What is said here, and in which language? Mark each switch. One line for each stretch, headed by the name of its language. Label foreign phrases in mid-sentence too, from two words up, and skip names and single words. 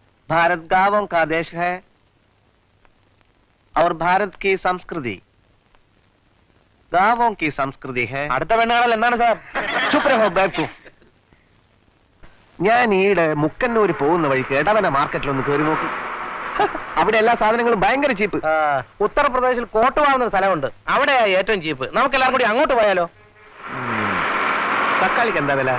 Hindi: भारत गांवों का देश है और भारत की संस्कृति गांवों की संस्कृति है.
Malayalam: അടുത്ത പെണ്ണുകാണൽ എന്താണ് സാർ?
Hindi: चुप रहो बेवकूफ.
Malayalam: ഞാൻ ഈയിടെ മുക്കന്നൂര് പോകുന്ന വഴിക്ക് എടവന മാർക്കറ്റിലൊന്ന് കയറി നോക്കി. അവിടെ എല്ലാ സാധനങ്ങളും ഭയങ്കര ചീപ്പ്. ഉത്തർപ്രദേശിൽ കോട്ടുവാകുന്ന സ്ഥലമുണ്ട്, അവിടെയാ ഏറ്റവും ചീപ്പ്. നമുക്ക് എല്ലാവരും കൂടി അങ്ങോട്ട് പോയാലോ? തക്കാളിക്ക് എന്താ വില?